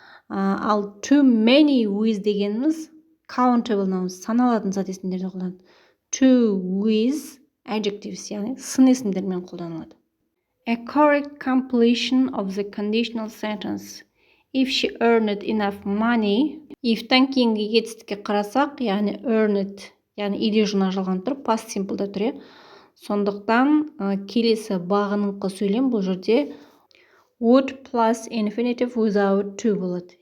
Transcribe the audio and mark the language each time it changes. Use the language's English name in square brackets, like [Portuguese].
[Kazakh] Ал too many with дегеніміз countable nouns, саналатын зат есімдерде қолданылады. To with adjectives, яғни сын есімдермен қолданылады. [English] A correct completion of the conditional sentence. If she earned enough money. [Kazakh] If-тан кейінгі етістікке қарасақ, яғни earned, яғни иде жұрнағы жалғанып тұр, past simple'да тұр. Сондықтан келесі бағыныңқы сөйлем бұл жерде would plus infinitive without to болады.